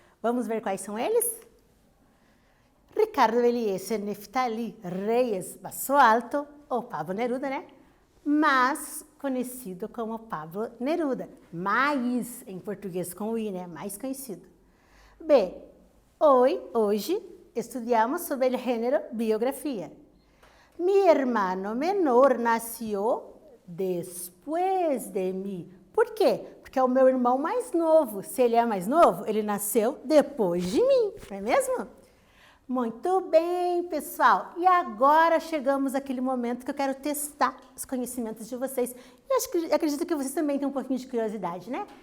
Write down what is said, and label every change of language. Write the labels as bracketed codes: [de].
[pt] Vamos ver quais são eles? Ricardo Eliezer Neftali Reyes Basso Alto, ou Pablo Neruda, né? Mas conhecido como Pablo Neruda. Mais, em português com o I, né? Mais conhecido. B. Hoje, estudamos sobre o gênero biografia. [es] Mi hermano menor nació después de mim. [pt] Por quê? Porque é o meu irmão mais novo. Se ele é mais novo, ele nasceu depois de mim, não é mesmo? Muito bem, pessoal. E agora chegamos àquele momento que eu quero testar os conhecimentos de vocês. E acredito que vocês também têm um pouquinho de curiosidade, né?